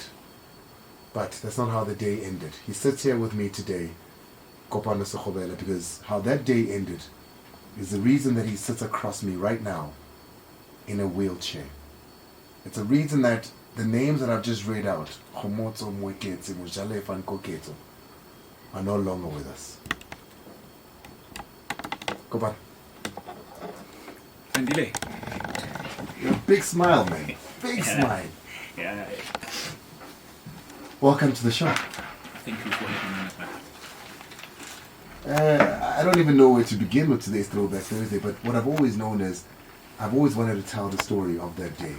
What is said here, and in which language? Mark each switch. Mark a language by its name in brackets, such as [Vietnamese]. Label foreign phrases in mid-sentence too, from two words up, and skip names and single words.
[English] But that's not how the day ended. He sits here with me today, Kopano Sekgobela, because how that day ended is the reason that he sits across me right now in a wheelchair. It's a reason that the names that I've just read out, Khomotso, Moeketsi, Mojalefa, and Koketso, are no longer with us. Kopano. Andile. You're a big smile, man. Big smile. Yeah. Welcome to the show. Thank you for having me. I don't even know where to begin with today's Throwback Thursday, but what I've always known is I've always wanted to tell the story of that day.